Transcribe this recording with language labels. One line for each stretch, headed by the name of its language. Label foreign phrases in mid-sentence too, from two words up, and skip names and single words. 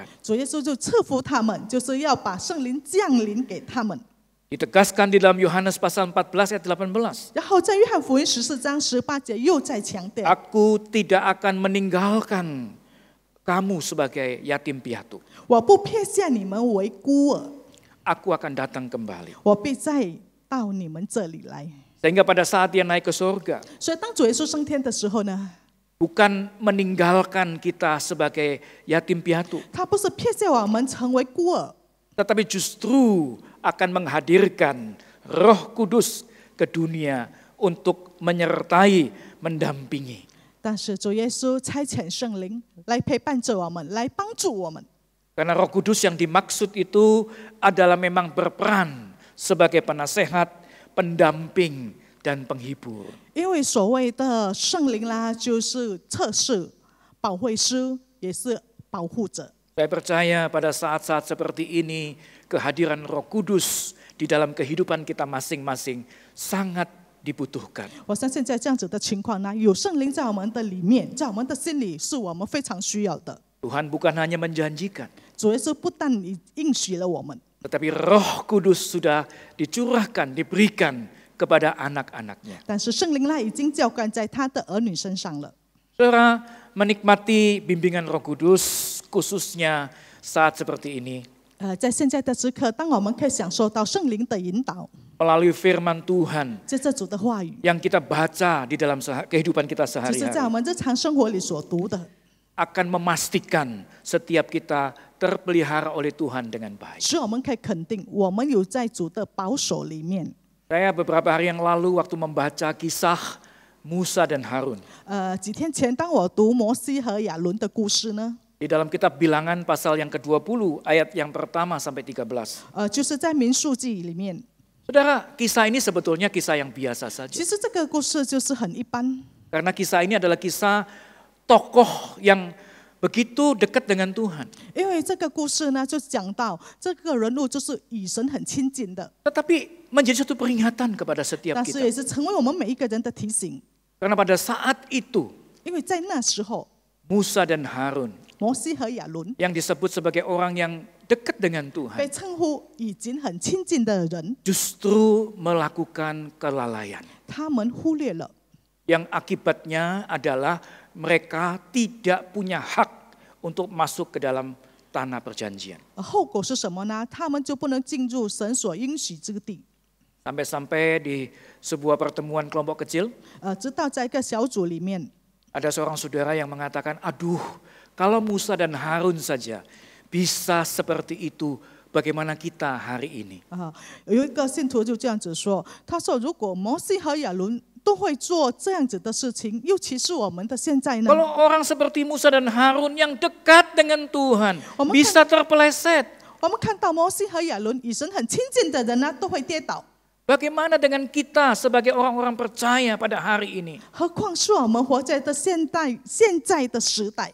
Chinese: 主耶稣就赐福他们，就是要把圣灵降临给他们。
Indonesian: Ditegaskan di dalam Yohanes pasal 14 ayat 18.
Chinese: 然后在约翰福音14章18节又再强调，
Indonesian: Aku tidak akan meninggalkan kamu sebagai yatim piatu.
Chinese: 我不撇下你们为孤儿，
Indonesian: Aku akan datang kembali.
Chinese: 我必再到你们这里来。
Indonesian: Sehingga pada saat dia naik ke surga,
Chinese: 所以当主耶稣升天的时候呢，
Indonesian: bukan meninggalkan kita sebagai yatim piatu,
Chinese: 他不是撇下我们成为孤儿，
Indonesian: tetapi justru akan menghadirkan Roh Kudus ke dunia untuk menyertai, mendampingi.
Chinese: 但是主耶稣差遣圣灵来陪伴着我们，来帮助我们。
Indonesian: Karena Roh Kudus yang dimaksud itu adalah memang berperan sebagai penasehat, pendamping, dan penghibur.
Chinese: 因为所谓的圣灵啦，就是测试、保惠师，也是保护者。
Indonesian: Saya percaya pada saat-saat seperti ini, kehadiran Roh Kudus di dalam kehidupan kita masing-masing sangat dibutuhkan.
Chinese: 我相信在这样子的情况呢，有圣灵在我们的里面，在我们的心里，是我们非常需要的。
Indonesian: Tuhan bukan hanya menjanjikan,
Chinese: 主耶稣不但应许了我们，
Indonesian: tetapi Roh Kudus sudah dicurahkan, diberikan kepada anak-anaknya.
Chinese: 但是圣灵呢，已经浇灌在他的儿女身上了。
Indonesian: Saudara, menikmati bimbingan Roh Kudus, khususnya saat seperti ini,
Chinese: 在现在的时刻，当我们可以享受到圣灵的引导，
Indonesian: melalui firman Tuhan
Chinese: 借着主的话语，
Indonesian: yang kita baca di dalam kehidupan kita
Chinese: 就是在我
Indonesian: sehari-hari,
Chinese: 们日常生活里所读的，
Indonesian: akan memastikan setiap kita terpelihara oleh Tuhan dengan baik.
Chinese: 使我们可以肯定，我们有在主的保守里面。
Indonesian: Saya beberapa hari yang lalu waktu membaca kisah Musa dan Harun,
Chinese: 几天前，当我读摩西和亚伦的故事呢，
Indonesian: di dalam kitab Bilangan pasal yang ke-20 ayat yang pertama sampai 13.
Chinese: 就是在民数记里面。
Indonesian: Saudara, kisah ini sebetulnya kisah yang biasa saja.
Chinese: 其实这个故事就是很一般，
Indonesian: Karena kisah ini adalah kisah tokoh yang begitu dekat dengan Tuhan.
Chinese: 因为这个故事呢，就讲到这个人物就是与神很亲近的，
Indonesian: Tetapi menjadi satu peringatan kepada setiap
Chinese: 但是也
Indonesian: kita.
Chinese: 是成为我们每一个人的提醒。
Indonesian: Karena pada saat itu,
Chinese: 因为在那时候，
Indonesian: Musa dan Harun
Chinese: 摩西和亚伦
Indonesian: yang disebut sebagai orang yang dekat dengan
Chinese: 被
Indonesian: Tuhan,
Chinese: 称呼已经很亲近的人，
Indonesian: justru melakukan kelalaian.
Chinese: 他们忽略了，
Indonesian: Yang akibatnya adalah mereka tidak punya hak untuk masuk ke dalam tanah perjanjian.
Chinese: 后果是什么呢？他们就不能进入神所应许之地。
Indonesian: Sampai-sampai di sebuah pertemuan kelompok kecil,
Chinese: 直到在一个小组里面，
Indonesian: ada seorang saudara yang mengatakan, aduh, kalau Musa dan Harun saja bisa seperti itu, bagaimana kita hari ini?
Chinese: 有一个信徒就这样子说，他说如果摩西和亚伦都会做这样子的事情，又岂是我们的现在呢？
Indonesian: Kalau orang seperti Musa dan Harun yang dekat dengan Tuhan, bisa terpeleset.
Chinese: 我们看到摩西和亚伦与神很亲近的人呢，都会跌倒。
Indonesian: Bagaimana dengan kita sebagai orang-orang percaya pada hari ini?
Chinese: 何况是我们活在的现在的时代。